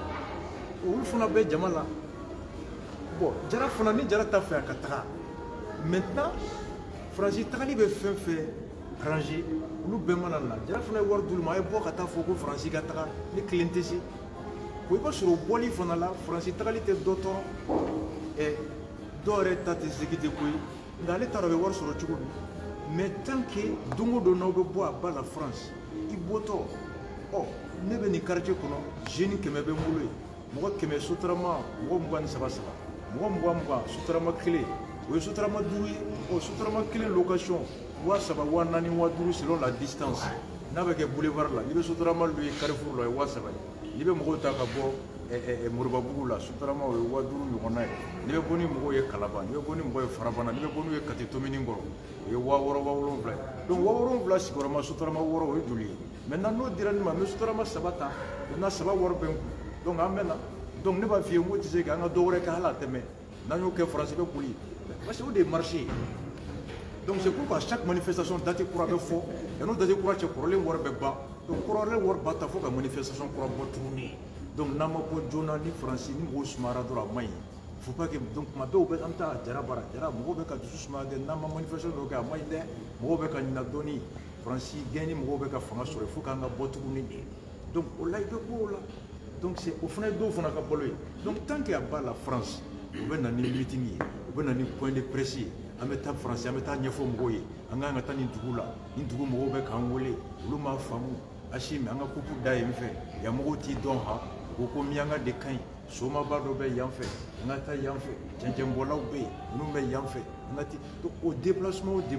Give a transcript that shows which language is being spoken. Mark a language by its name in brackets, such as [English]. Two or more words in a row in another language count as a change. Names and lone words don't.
[Bambara] olu fana bɛ jama la bon jara fana ni jara t'a fɛ a ka taga maintenant faransi tagali bɛ fɛn fɛn arranger olu bɛɛ mana na jara fana ye wari d'olu ma a ye bɔ ka taa fɔ ko faransi ka taga ne kelen tɛ se o i b'a sɔrɔ bɔli fana la faransi tagali tɛ dɔ tɔɔrɔ dɔw yɛrɛ ta tɛ segi tɛ ko ye nka ale t'a dɔn a bɛ wari sɔrɔ cogo min [French] mais tant que [Bambara] don o don n'aw bɛ bɔ a ba la France i bɔtɔ ne bɛ nin quartier kɔnɔ jeune 100 bɛ n bolo yen mɔgɔ 100 sotarama mɔgɔ 23 mɔgɔ 20 sotarama kelen o ye sotarama 5 ye o sotarama kelen location 3000 4000 5000 [French] selon la distance [Bambara] n'a bɛ kɛ boulevard la n'i bɛ sotarama lu ye Carrefour la o ye 3000 ye n'i bɛ mɔgɔw ta ka bɔ Moribabugu la sotarama o ye 5000 ɲɔgɔnna ye n'i bɛ bɔ ni mɔgɔw ye Kalaban n'i bɛ bɔ ni mɔgɔw ye Farabana n'i bɛ bɔ n'u ye Kati Tomini kɔrɔ o ye 6000 ye donc 7000 sigiyɔrɔma sotarama 6 o ye joli ye maintenant n'o dira ne ma n bɛ sotarama 3 ta n'a 3 wari bɛ n kun donc an bɛ na donc ne b'a f'i ye n ko tɛ se k'an ka dɔ wɛrɛ kɛ hali a tɛmɛ n'an y'o kɛ faransi bɛ boli [French] parce que [Bambara] o de ye marché ye [French] donc c'est pourquoi chaque manifestation date [Bambara] kura bɛ fɔ yan'o date kura cɛ kɔrɔlen wari bɛ ban donc kɔrɔlen wari ba ta fo ka manifestation kura bɔ tuguni donc n'an ma bɔ joona ni faransi ni mɔgɔw sumayara dɔrɔn a man ɲi [French] faut pas que donc [Bambara] tuma bɛɛ u bɛ an ta jara bara jara mɔgɔw bɛ ka dusu sumaya dɛ n'an ma manifestation dɔw kɛ a man ɲi dɛ mɔgɔw bɛ ka ɲina dɔɔni faransi gɛn ni mɔgɔw bɛ ka fanga sɔrɔ fo k'an ka bɔ tuguni de donc o la i bɛ bɔ o la [French] donc c'est [Bambara] o fana ye dɔw fana ka balo ye donc tant que a b'a la France u bɛ na ni meeting ye u bɛ na ni [French] point de presse [Bambara] ye an bɛ taa faransi an bɛ taa ɲɛfɔ mɔgɔw ye an ka kan ka taa nin dugu la nin dugu mɔgɔw bɛ k'an wele olu m'a faamu Achim an ka kupu da yen fɛ yan mɔgɔw t'i dɔn ha ko ko miyanka de ka ɲi somaba dɔ bɛ yan fɛ an ka taa yan fɛ cɛncɛnbɔlaw bɛ yen minnu bɛ yan fɛ an ka donc o déplacement